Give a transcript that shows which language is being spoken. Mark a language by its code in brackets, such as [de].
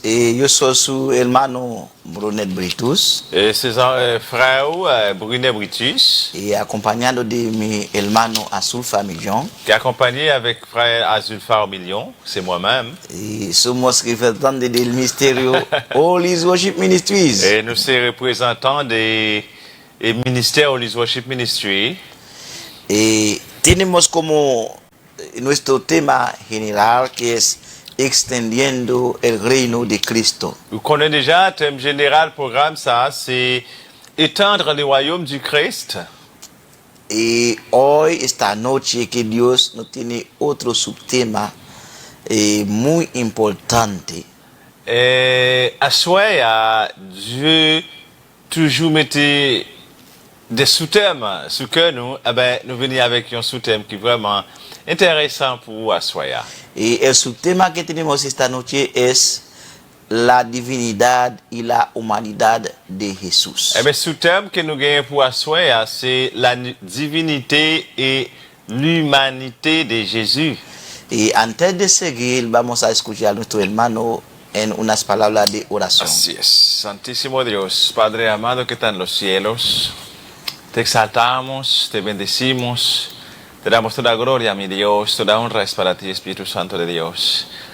[es] Yo soy su hermano Brunet Britus. [fr] Ses frères Brunet Britus. [es] Y acompañado de mi hermano Azulfa Millón. [fr] Qui est accompagné avec frère Azulfa Millón, c'est moi-même. [es] Y somos representantes del Ministerio Holy Worship Ministries. [fr] Et nous sommes représentants des ministères Holy Worship Ministry. [es] Y tenemos como nuestro tema general que es extendiendo el reino de Cristo. [fr] Vous connaissez déjà le thème général programme, ça, c'est étendre le royaume du Christ. [es] Y hoy, esta noche, que Dios nos tiene otro subtema muy importante. [fr] À soi, Dieu toujours mettait des sous-thèmes sur que nous, nous venons avec un sous-thème qui est vraiment intéressant pour Aswaya. [es] Y el subtema que tenemos esta noche es la divinidad y la humanidad de Jesús. [fr] Le sous-thème que nous gagnons pour Aswaya, c'est la divinité et l'humanité de Jésus. [es] Y antes de seguir, vamos a escuchar a nuestro hermano en unas palabras de oración. Así es. Santísimo Dios, Padre amado que está en los cielos, te exaltamos, te bendecimos. Te damos toda gloria, mi Dios, toda honra es para ti, Espíritu Santo de Dios.